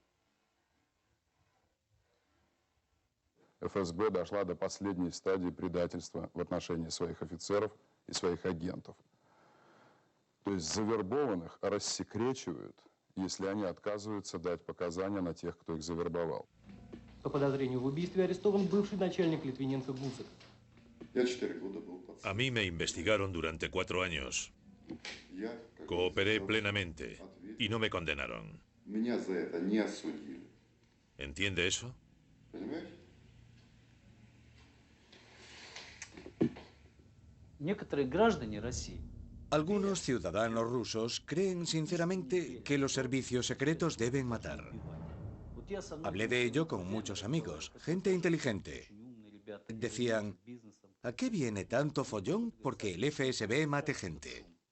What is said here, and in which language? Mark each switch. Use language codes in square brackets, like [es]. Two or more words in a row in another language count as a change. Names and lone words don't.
[ru] ФСБ дошла до последней стадии предательства в отношении своих офицеров и своих агентов. То есть завербованных рассекречивают, если они отказываются дать показания на тех, кто их завербовал. По подозрению в убийстве арестован бывший начальник Литвиненко Гусак. Я 4 года был. [es] A mí me investigaron durante 4 años. Cooperé plenamente y no me condenaron. [ru] Меня за это не осудили. [es] ¿Entiende eso? [ru] Некоторые граждане России. [es] Algunos ciudadanos rusos creen sinceramente que los servicios secretos deben matar. Hablé de ello con muchos amigos, gente inteligente. Decían: ¿a qué viene tanto follón porque el FSB mate gente?